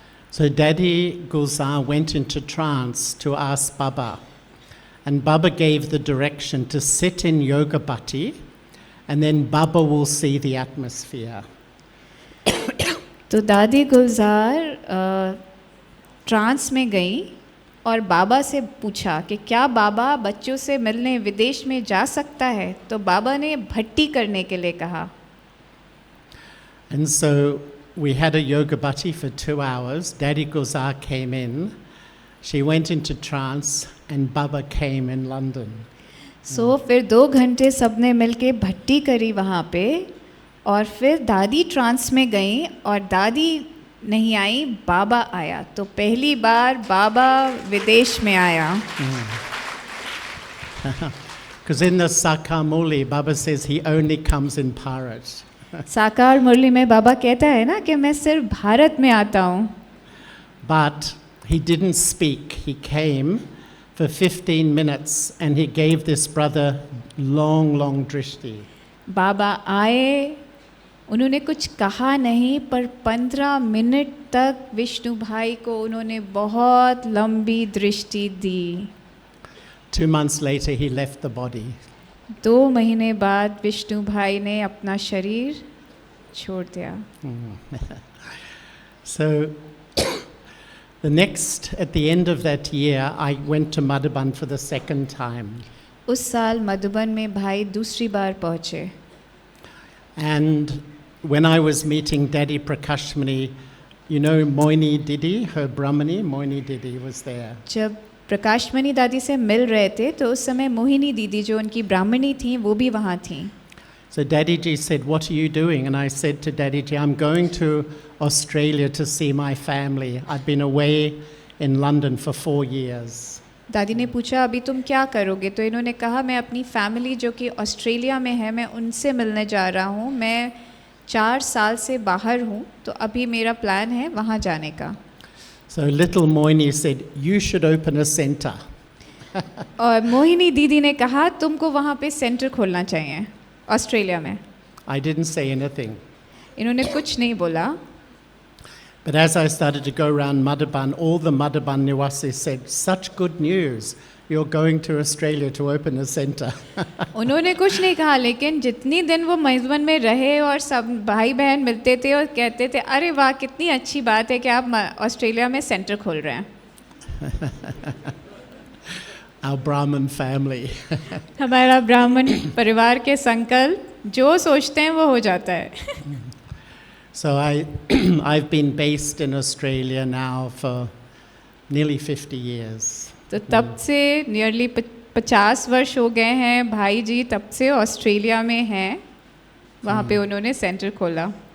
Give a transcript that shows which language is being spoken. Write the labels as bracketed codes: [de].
[en] So Daddy Gulzar went into trance to ask Baba, and Baba gave the direction to sit in Yoga Bhatti, and then Baba will see the atmosphere. [hi] तो दादी गुलजार trans में गई और बाबा से पूछा कि क्या बाबा बच्चों से मिलने विदेश में जा सकता है, तो बाबा ने भट्टी करने के लिए कहा। [en] And so we had a yoga bhatti for 2 hours. Daddy Gulzar came in. She went into trance and Baba came in London. [hi] सो फिर 2 घंटे सबने मिलके भट्टी करी वहाँ पे, और फिर दादी ट्रांस में गई और दादी नहीं आई, बाबा आया। तो पहली बार बाबा विदेश में आया। [en] Because in the Sakamuli, Baba says he only comes in Bharat. [hi] साकार मुरली में बाबा कहता है ना कि मैं सिर्फ भारत में आता हूँ। [en] But he didn't speak. He came for 15 minutes and he gave this brother long, long drishti. [hi] बाबा आए, उन्होंने कुछ कहा नहीं, पर 15 मिनट तक विष्णु भाई को उन्होंने बहुत लंबी दृष्टि दी। [en] 2 months later, he left the body. [hi] 2 महीने बाद विष्णु भाई ने अपना शरीर छोड़ दिया। [en] So, at the end of that year, I went to Madhaban for the second time. [hi] उस साल मधुबन में भाई दूसरी बार पहुँचे। [en] And when I was meeting Daddy Prakashmani, you know Moini Didi, her Brahmani, Moini Didi was there. [hi] जब प्रकाशमणि दादी से मिल रहे थे तो उस समय मोहिनी दीदी जो उनकी ब्राह्मणी थी वो भी वहाँ थी। [en] So Daddy Ji said, what are you doing? And I said to Daddy Ji, I'm going to Australia to see my family. I've been away in London for 4 years. [hi] दादी ने पूछा अभी तुम क्या करोगे, तो इन्होंने कहा मैं अपनी फैमिली जो कि ऑस्ट्रेलिया में है, मैं उनसे मिलने जा रहा हूँ, मैं 4 साल से बाहर हूँ, तो अभी मेरा प्लान है वहाँ जाने का। [en] So little Moini said, you should open a center. [hi] और मोहिनी दीदी ने कहा तुमको वहाँ पे सेंटर खोलना चाहिए ऑस्ट्रेलिया में। [en] I didn't say anything. [hi] इन्होंने कुछ नहीं बोला, [en] But as I started to go around Madhaban, all the Madhaban Niwasis said, "Such good news! You're going to Australia to open a centre." [hi] उन्होंने कुछ नहीं कहा, लेकिन जितनी दिन वो मेजबान में रहे और सब भाई बहन मिलते थे और कहते थे अरे वाह कितनी अच्छी बात है कि आप ऑस्ट्रेलिया में सेंटर खोल रहे हैं। [en] Our Brahmin family. [hi] हमारा ब्राह्मण परिवार के संकल्प जो सोचते हैं वो हो जाता है। [en] So I've been based in Australia now for nearly 50 years. [hi] तो तब से नियरली 50 वर्ष हो गए हैं। भाई जी तब से ऑस्ट्रेलिया में हैं, वहाँ पे उन्होंने सेंटर खोला।